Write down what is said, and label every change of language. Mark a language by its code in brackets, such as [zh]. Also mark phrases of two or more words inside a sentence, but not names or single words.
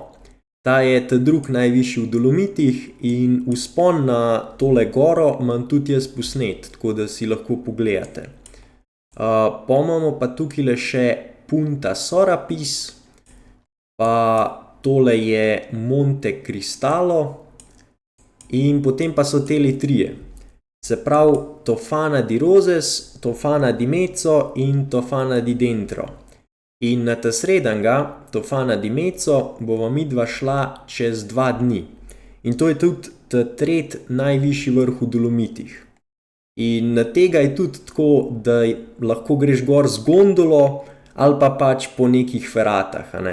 [sl] Ta je ta drug najvišji v Dolomitih in vzpon na tole goro imam tudi jaz posnet, tako da si lahko pogledate. Pa imamo pa tukaj še Punta Sorapis, pa tole je Monte Cristallo in potem pa so teli trije. Se pravi Tofana di Roses, Tofana di Mezzo in Tofana di Dentro. In na ta srednjega, Tofana di Mezzo, bova midva šla čez 2 dni. In to je tudi ta tretji najvišji vrh v Dolomitih. In na tega je tudi tako, da lahko greš gor z gondolo ali pa pač po nekih feratah.